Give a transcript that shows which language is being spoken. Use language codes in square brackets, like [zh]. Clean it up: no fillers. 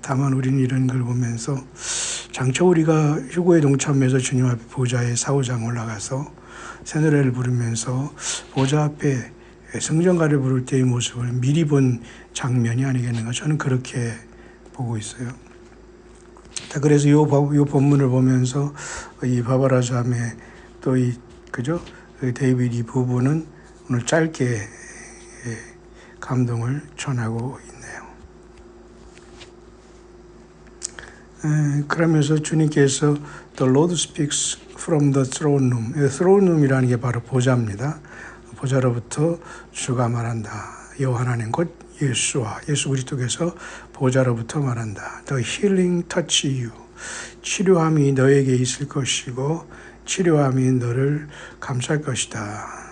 [ko] 다만 우리는 이런 걸 보면서 장차 우리가 휴거에 동참해서 주님 앞에 보좌의 사후장 올라가서 새노래를 부르면서 보좌 앞에 성전가를 부를 때의 모습을 미리 본 장면이 아니겠는가, 저는 그렇게 보고 있어요. 그래서 이 본문을 보면서 이 바바라 자매 또 이 데이빗 이 부부는 오늘 짧게 감동을 전하고 있네요. 그러면서 주님께서 [en] The Lord speaks from the throne room. [ko] throne room이라는 게 바로 보좌입니다. 보좌로부터 주가 말한다. 여호와 하나님 곧 예수 그리스도께서 보좌로부터 말한다. [en] The healing touch you. [ko] 치료함이 너에게 있을 것이고 치료함이 너를 감쌀 것이다.